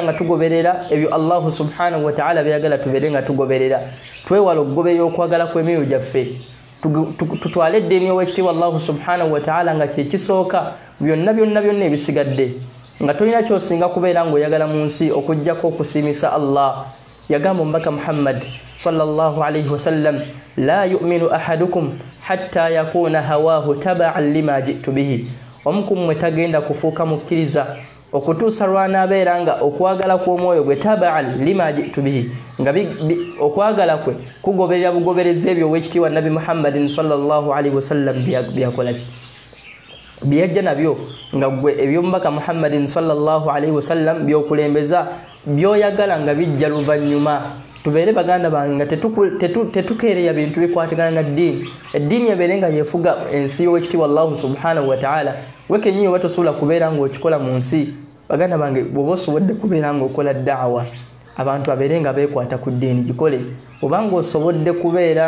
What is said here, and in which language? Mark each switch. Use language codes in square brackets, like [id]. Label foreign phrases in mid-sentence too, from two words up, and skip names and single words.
[lg] nga tugoberera ebyo Allah [ar] سبحانه وتعالى [lg] byagala tubeere nga tugoberera twewala okugoberera okwagala kw'emyoyo gyaffe tutwale eddiini ow'ekitiibwa Allah [ar] سبحانه وتعالى [lg] nga kye kisooka byonna ebisigadde nga tolina kyosinga kubeera ng'oyagala mu nsi okuggyako okusiimisa Allah yagamba omubaka Muhammad [ar] صلى الله عليه وسلم لا يؤمن أحدكم حتى يكون هواه تبعا لما جئت به [lg] omukumwe tagenda kufuuka mukkiriza okutuusa lw'anaabeera nga okwagala kw'omwoyo gwe [ar] تبعا لما جئت به [lg] nga okwagala kwe kugoberera bugoberezi ebyo ow'ekitiibwa Nabi Muhammadin [ar] صلى الله عليه وسلم [lg] byakolaki byajja nabyo nga gwe ebyomubaka Muhammadin [ar] صلى الله عليه وسلم [lg] byokulembeza byoyagala nga bijja luvannyuma tubeere baganda bange nga tetukeereya bintu bikwatagana na ddiini eddiini ebeere nga yefuga ensi y'owekitiibwa Allah [ar] سبحانه وتعالى [lg] we kennyini oba tosobola kubeera ng'okikola mu nsi baganda bange bw'oba osobodde kubeera ng'okola da'wa abantu abeere nga beekwata ku ddiini gikole obanga osobodde kubeera